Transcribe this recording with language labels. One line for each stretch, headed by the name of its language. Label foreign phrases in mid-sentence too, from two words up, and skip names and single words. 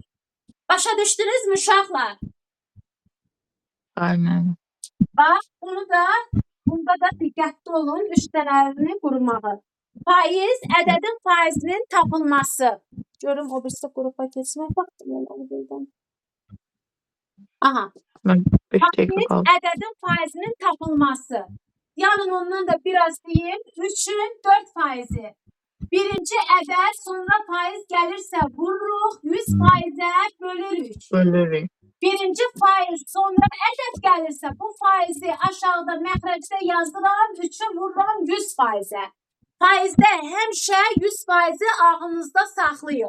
Azerbaijani: Başa düşdünüz mü uşaqlar? Aynen. Bax, bunda da diqqətli olun, üç dənələrini qurmağı. Faiz, ədədin faizinin tapılması. Görüm, o birisi qrupa keçmək vaxtı. Aha.
Turkish: Ben 5 dakika
Azerbaijani: Faiz,
Turkish: kaldı.
Azerbaijani: ədədin faizinin tapılması.
Turkish: Yanın ondan da biraz diyeyim.
Azerbaijani: 3'ün 4 faizi. Birinci ədəd, sonra faiz gəlirsə vururuq, 100 faizə bölürük. Bölürük. Birinci faiz, sonra ədəd gəlirsə bu faizi aşağıda məxrəcdə yazıram, 3'ü vururam 100 faizə. Faizdə həmişə 100 faizi ağınızda saxlayın.